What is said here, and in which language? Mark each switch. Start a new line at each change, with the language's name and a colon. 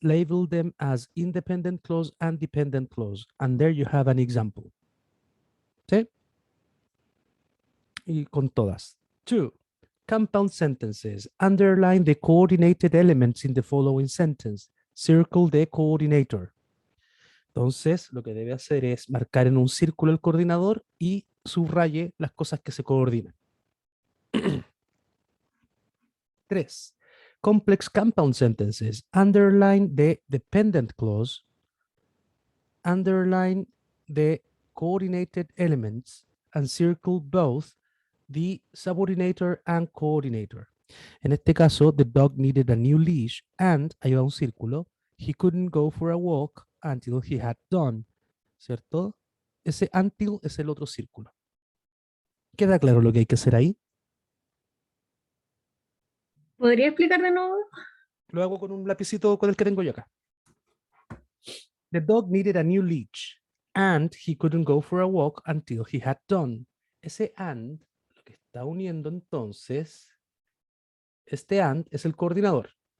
English: Label them as independent clause and dependent clause. And there you have an example.
Spanish: ¿Sí? Y con todas. 2.
English: Compound sentences. Underline the coordinated elements in the following sentence. Circle the coordinator.
Spanish: Entonces, lo que debe hacer es marcar en un círculo el coordinador y subraye las cosas que se coordinan.
English: 3. Complex compound sentences. Underline the dependent clause. Underline the coordinated elements and circle both the subordinator and coordinator.
Spanish: En este caso,
English: the dog needed a new leash and,
Spanish: ahí va un círculo,
English: he couldn't go for a walk until he had done.
Spanish: ¿Cierto? Ese until es el otro círculo. ¿Queda claro lo que hay que hacer ahí? ¿Podría explicar de nuevo? Lo hago con un lapicito con el que tengo yo acá.
English: The dog needed a new leash and he couldn't go for a walk until he had done.
Spanish: Ese and, lo que está uniendo entonces, este and es el coordinador.